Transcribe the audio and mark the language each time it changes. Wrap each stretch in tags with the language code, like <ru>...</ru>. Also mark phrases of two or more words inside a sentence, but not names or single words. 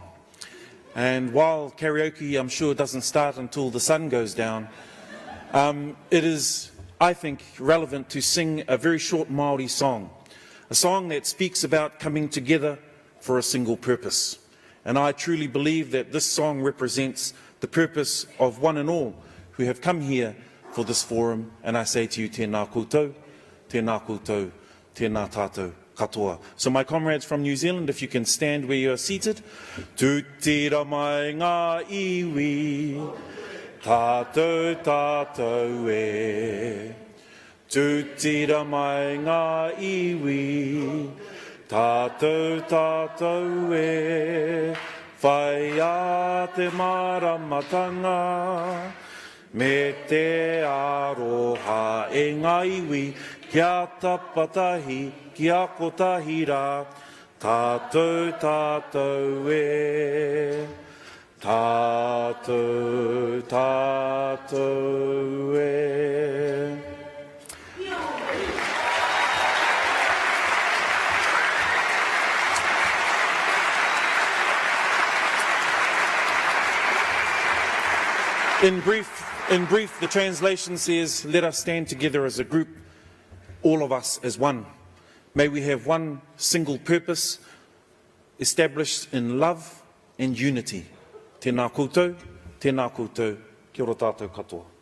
<en>And while karaoke, I'm sure, doesn't start until the sun goes down, it is, I think, relevant to sing a very short Māori song, a song that speaks about coming together for a single purpose. And I truly believe that this song represents the purpose of one and all who have come here for this forum, and I say to you,</en> <mi>tēnā koutou, tēnā koutou, tēnā tātou katoa.</mi> <en>So my comrades from New Zealand, if you can stand where you are seated.</en> <mi>Tu tira mai ngā iwi, tātou tātou e. Tu tira mai ngā iwi, tātou tātou e. Whai a te maramatanga, me te aroha e ngā iwi, kia tapatahi, kia kotahira, tātou tātou e, tātou tātou e.</mi> <en>In brief, the translation says, let us stand together as a group, all of us as one. May we have one single purpose established in love and unity.</en> <mi>Tēnā koutou, kia ora tātou katoa.</mi>